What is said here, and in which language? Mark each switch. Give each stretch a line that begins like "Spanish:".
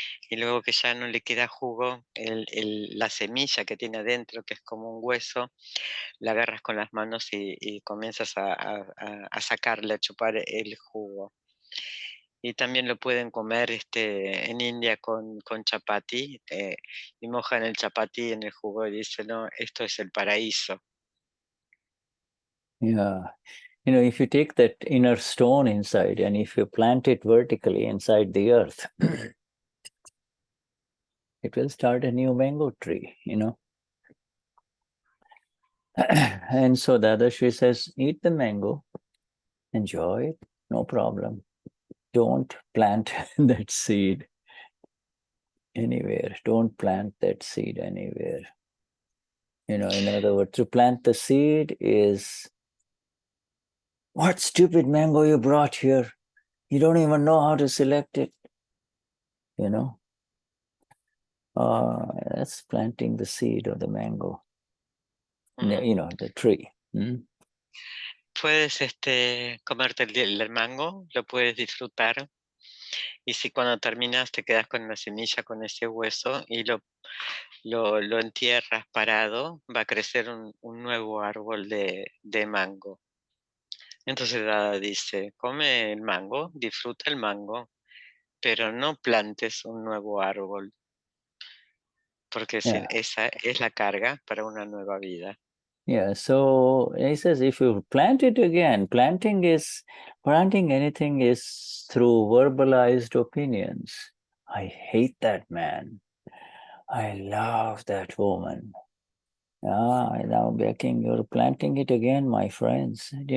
Spanish: Y luego que ya no le queda jugo, la semilla que tiene adentro, que es como un hueso, la agarras con las manos y comienzas a sacarle, a chupar el jugo. Y también lo pueden comer en India con chapati, y mojan el chapati en el jugo y dicen, no, esto es el paraíso.
English: Yeah. If you take that inner stone inside and if you plant it vertically inside the earth, it will start a new mango tree, And so Dadashri says, eat the mango, enjoy it, no problem. Don't plant that seed anywhere. Don't plant that seed anywhere. In other words, to plant the seed is, what stupid mango you brought here? You don't even know how to select it. That's planting the seed of the mango, the tree.
Spanish: Puedes comerte el mango, lo puedes disfrutar. Y si cuando terminas te quedas con la semilla, con ese hueso, y lo entierras parado, va a crecer un nuevo árbol de mango. Entonces Dada dice, come el mango, disfruta el mango, pero no plantes un nuevo árbol, porque esa es la carga para una nueva vida.
English: Yeah, so he says if you plant it again, planting anything is through verbalized opinions. I hate that man. I love that woman. Now Becking, you're planting it again, my friends,